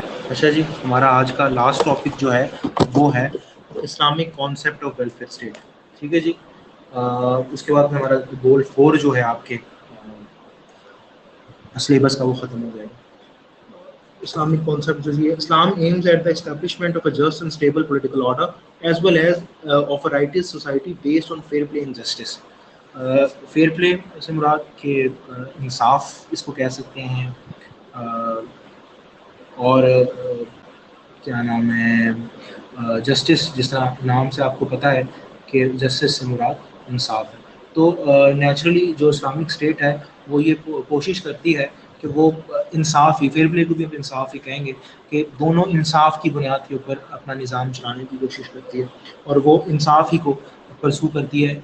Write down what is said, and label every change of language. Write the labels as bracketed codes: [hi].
[ur] اچھا جی، ہمارا آج کا لاسٹ ٹاپک جو ہے وہ ہے Islamic concept of welfare state. ٹھیک ہے جی. اس کے بعد میں ہمارا گول 4 جو ہے آپ کے سلیبس کا وہ ختم ہو جائے گا. [en] Islamic concept [ur] جو ہے [en] Islam aims at the establishment of a just and stable political order as well as of a righteous society based on fair play and justice. [ur] Fair play سے مراد کہ انصاف اس کو کہہ سکتے ہیں, اور کیا نام ہے جسٹس, جس طرح نام سے آپ کو پتہ ہے کہ جسٹس سے مراد انصاف ہے. تو نیچرلی جو اسلامک اسٹیٹ ہے وہ یہ کوشش کرتی ہے کہ وہ انصاف ہی, فیئر پلے کو بھی ہم انصاف ہی کہیں گے, کہ دونوں انصاف کی بنیاد کے اوپر اپنا نظام چلانے کی کوشش کرتی ہے, اور وہ انصاف ہی کو پرسو کرتی ہے.